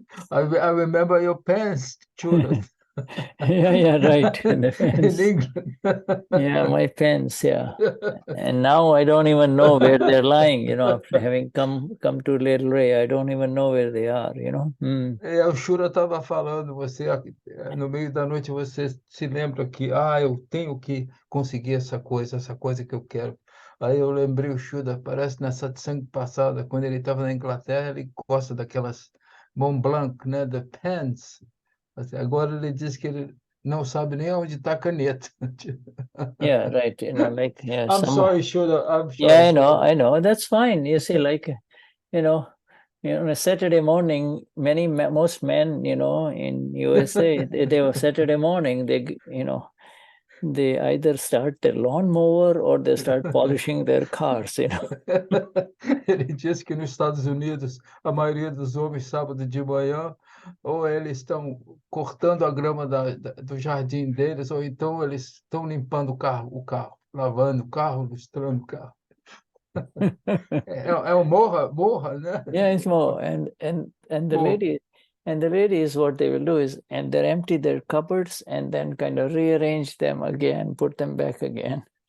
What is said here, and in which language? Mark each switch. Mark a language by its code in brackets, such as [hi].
[en] I remember your pens, Judith. Right. In England. Yeah, my pens, yeah. And now I don't even know where they're lying, after having come to Little Ray, I don't even know where they are, [pt] O Shura estava falando, no meio da noite você se lembra que, eu tenho que conseguir essa coisa que eu quero. Aí eu lembrei o Shuddha, parece na satsang passada, quando ele estava na Inglaterra, ele gosta daquelas Mont Blanc, né, [en] the pens. [pt] Agora ele diz que ele não sabe nem onde está a caneta. [en] Yeah, right. I'm sorry, Shuddha. I'm sorry. Yeah, I know. That's fine. You see, a Saturday morning, most men, in USA, they were Saturday morning, they either start their lawnmower or they start polishing their cars, [pt] Ele diz que nos Estados Unidos, a maioria dos homens, sábado de manhã, ou eles estão cortando a grama do jardim deles, ou então eles estão limpando o carro, lavando o carro, lustrando o carro. É um morra, né? [en] Yeah, it's more. And the ladies, what they will do is, and they empty their cupboards and then kind of rearrange them again, put them back again.